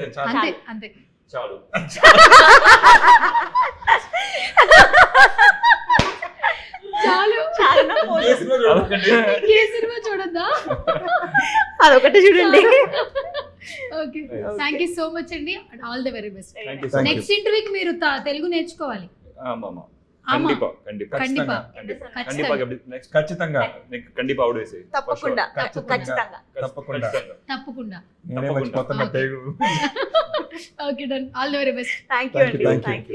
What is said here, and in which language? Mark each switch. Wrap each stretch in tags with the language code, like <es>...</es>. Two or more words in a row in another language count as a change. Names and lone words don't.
<te>అంతే అంతే. చాలు. చాలు, చాలా పోదు. ఏ సినిమా చూడద్దా? అదొకటి చూడండి.</te> <en>okay, thank you so much అండి. all the very best. Thank you so much. next interviewకి</en> <te>మీరు తెలుగు నేర్చుకోవాలి.</te> <ta>ஆமா கண்டிப்பா கண்டிப்பா கண்டிப்பா கண்டிப்பா நெக்ஸ்ட்</ta> <te>ఖచ్చితంగా கண்டிப்பா అవుట్ వేసే తప్పకుండా ఖచ్చితంగా. తప్పకుండా తప్పకుండా. నేనే మర్చిపోతున్నా తెలుగు. ఓకే,</te> <en>done. all the very best. thank you Thank you,</en> <te>అండి,</te> <en>thank you. thank you.</en>